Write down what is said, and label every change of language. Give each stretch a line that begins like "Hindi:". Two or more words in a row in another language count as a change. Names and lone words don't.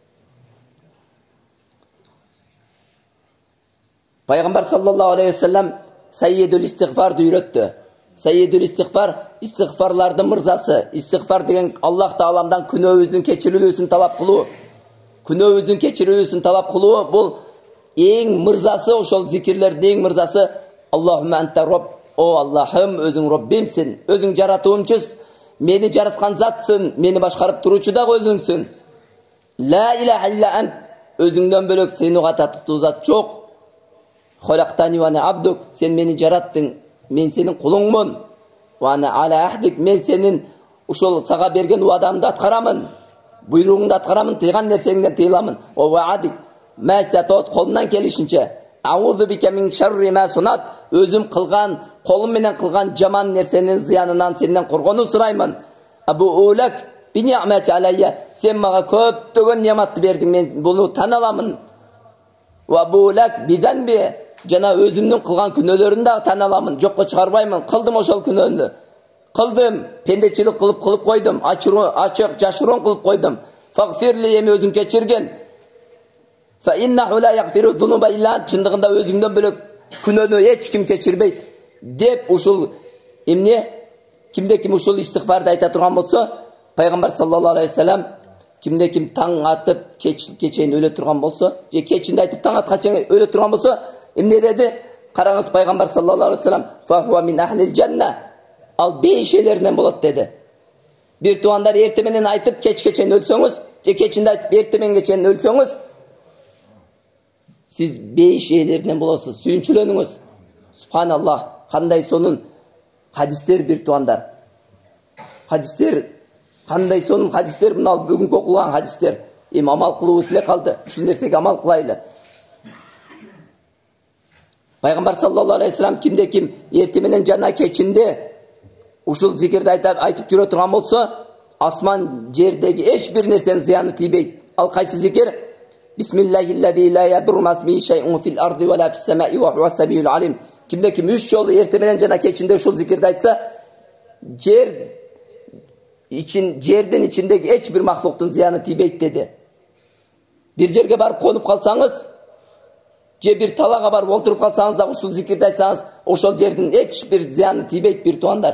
Kyrgyz: Пайгамбар
Arabic: صلى الله عليه وسلم
Kyrgyz: Саййидул истигфарды үйрөттү. Саййидул истигфар, истигфарлардын мырзасы. Истигфар деген Аллах Тааламдан күнөөбүздүн кечирилүүсүн талап кылуу. Күнөөбүздүн кечирилүүсүн талап кылуу бул эң мырзасы, ошол зикирлердин эң мырзасы.
Arabic: اللهم أنت رب,
Kyrgyz: о Аллахым, өзүң Роббимсин, өзүң жаратуучусуң, мени жараткан затсың, мени башкарып туруучу дагы өзүңсүн.
Arabic: لا إله إلا أنت,
Kyrgyz: өзүңдөн бөлөк сени кататтуу зат жок.
Arabic: خلقتني وأنا عبدك,
Kyrgyz: сен мени жараттың, мен сенин кулуңмун.
Arabic: وأنا على عهدك,
Kyrgyz: мен сенин ушол сага берген уадамды аткарамын. Буйругуңду аткарамын, тыйган нерсеңден тыйыламын.
Arabic: ووعدك ما استطعت,
Kyrgyz: колунан келишинче.
Arabic: أعوذ بك من شر ما صنعت,
Kyrgyz: өзүм кылган, колум менен кылган жаман нерсенин зыянынан сенден коргонуу сураймын.
Arabic: أبوء لك بنعمتك علي,
Kyrgyz: сен мага көптөгөн неаматты бердиң, мен буну тан аламын.
Arabic: وأبوء لك بذنبي,
Kyrgyz: жана өзүмдүн кылган күнөөлөрүн дагы тан аламын, жокко чыгарбаймын. Кылдым ошол күнөөнү. Кылдым, пендечилик кылып койдум, ачык жашыруун кылып койдум. Фагфирли, эми өзүң кечирген.
Arabic: فإنه لا يغفر الذنوب إلا أنت,
Kyrgyz: чындыгында өзүңдөн бөлөк күнөөнү эч ким кечирбейт деп ушул эмне, кимде ким ушул истигфарды айта турган болсо, пайгамбар
Arabic: صلى الله عليه وسلم
Kyrgyz: кимде ким таң атып кечейин өлө турган болсо, же кечинде айтып таң аткача өлө турган болсо, эмне деди? Караңыз, пайгамбар
Arabic: صلى الله عليه وسلم, فهو من أهل الجنة,
Kyrgyz: ал бейшелеринен болот деди. Бир туугандар, эрте менен айтып кечке чейин өлсөңүз, же кечинде айтып эрте мененге чейин өлсөңүз, сиз бейшелеринен болосуз. Сүйүнчүлөнүңүз. Субханаллах, кандай сонун хадистер бир туугандар. Хадистер, кандай сонун хадистер, мына бүгүнкү окулган хадистер. Эми амал кылуубуз эле калды. Ушул нерсеге амал кылайлы. Пайгамбар
Arabic: صلى الله عليه وسلم
Kyrgyz: кимде ким эрте менен жана кечинде ушул зикирди айтып жүрө турган болсо, асман жердеги эч бир нерсенин зыяны тийбейт. Ал кайсы зикир?
Arabic: بسم الله الذي لا يضر مع اسمه شيء في الأرض ولا في السماء وهو السميع العليم.
Kyrgyz: Кимде ким 3 жолу эрте менен жана кечинде ушул зикирди айтса, жердин ичиндеги эч бир махлуктун зыяны тийбейт деди. Бир жерге барып конуп калсаңыз, же бир талага барып олтуруп калсаңыз да ушул зикирди айтсаңыз, ошол жердин эч бир зыяны тийбейт бир туугандар.